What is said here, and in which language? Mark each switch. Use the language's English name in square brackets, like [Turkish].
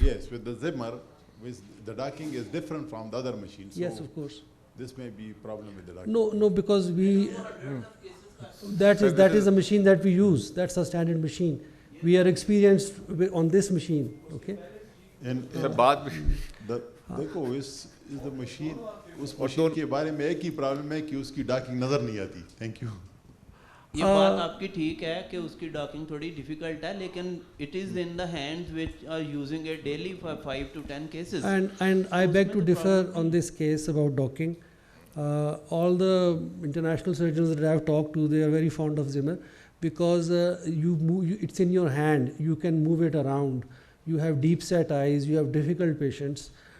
[English] Yes, with the Zimmer, with the docking is different from the other machines. Yes, so of course. this may be problem with the docking. No, because that is a machine that we use. That's a standard machine. We are experienced on this machine. Okay. And The bath. [Hindi] देखो इस the machine उस machine के बारे में एक ही problem है कि उसकी docking नजर नहीं आती. [English] Thank you. [Hindi] ये बात आपकी ठीक है कि उसकी डॉकिंग थोड़ी डिफिकल्ट है, लेकिन [English] It is in the hands which are using it daily for 5 to 10 cases. And I beg to differ on this case about docking. All the international surgeons that I have talked to, they are very fond of Zimmer because it's in your hand. You can move it around. You have deep set eyes. You have difficult patients.